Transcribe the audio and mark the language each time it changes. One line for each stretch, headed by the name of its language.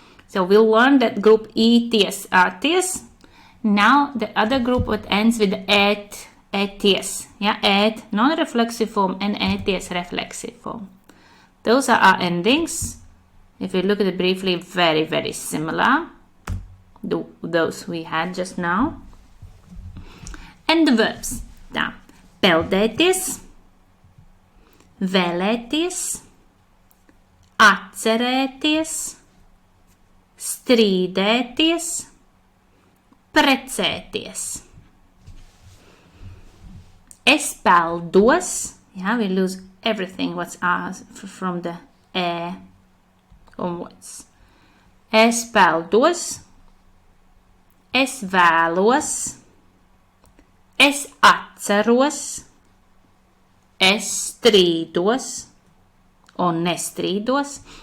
English: So we'll learn that group ēties, āties. Now the other group what ends with ēties. Yeah, ēt, non-reflexive form, and ēties, reflexive form. Those are our endings. If we look at it briefly, very, very similar to those we had just now. And the verbs.
Latvian: Tā, peldēties, vēlēties, atcerēties, strīdēties, precēties. Es peldos,
English: yeah, we lose everything what's ours from the onwards.
Latvian: Es peldos, es vēlos, es atceros, es strīdos, or nestrīdos.